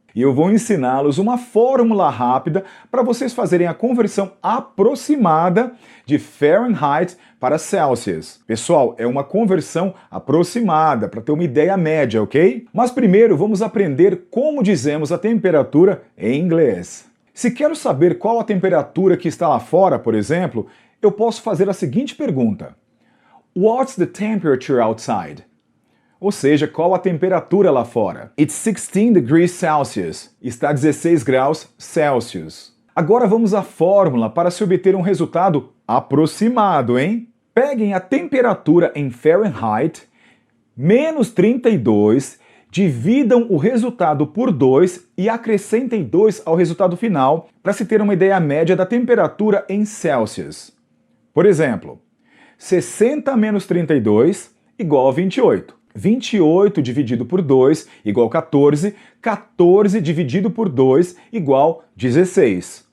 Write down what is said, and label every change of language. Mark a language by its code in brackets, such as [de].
[pt] E eu vou ensiná-los uma fórmula rápida para vocês fazerem a conversão aproximada de Fahrenheit para Celsius. Pessoal, é uma conversão aproximada, para ter uma ideia média, ok? Mas primeiro vamos aprender como dizemos a temperatura em inglês. Se quero saber qual a temperatura que está lá fora, por exemplo, eu posso fazer a seguinte pergunta. [en] What's the temperature outside? [pt] Ou seja, qual a temperatura lá fora? [en] It's 16 degrees Celsius. [pt] Está 16 graus Celsius. Agora vamos à fórmula para se obter um resultado aproximado, hein? Peguem a temperatura em Fahrenheit, menos 32, dividam o resultado por 2 e acrescentem 2 ao resultado final para se ter uma ideia média da temperatura em Celsius. Por exemplo, 60 menos 32 igual a 28. 28 dividido por 2 igual a 14, 14 dividido por 2 igual a 16.